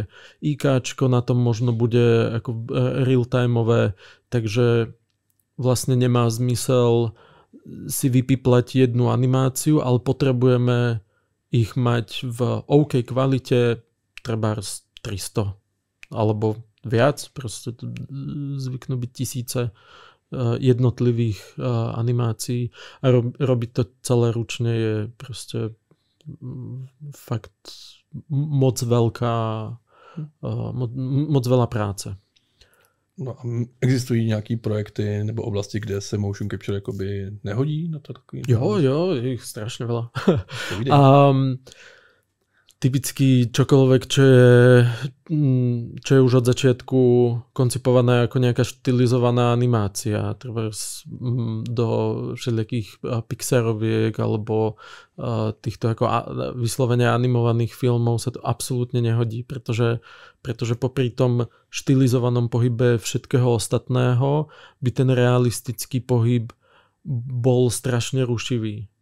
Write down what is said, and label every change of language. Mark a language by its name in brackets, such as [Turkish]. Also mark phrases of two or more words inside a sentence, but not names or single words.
[Slovak] IKčko na tom možno bude ako real-timeové, takže vlastne nemá zmysel si vypiplať jednu animáciu, ale potrebujeme ich mať v OK kvalite, trebárs 300 alebo viac, proste zvyknú byť tisíce jednotlivých animácií a robiť to celé ručne je proste fakt moc veľa práce. [Czech] No a existují nějaký projekty nebo oblasti, kde se [English] motion capture [Czech] jakoby nehodí na to takový? Jo, [Slovak] ich strašne veľa. Typicky čokoľvek, čo je už od začiatku koncipované ako nejaká štilizovaná animácia, treba do všelijakých Pixaroviek alebo týchto ako vyslovene animovaných filmov sa to absolútne nehodí, pretože popri tom štilizovanom pohybe všetkého ostatného by ten realistický pohyb bol strašne rušivý.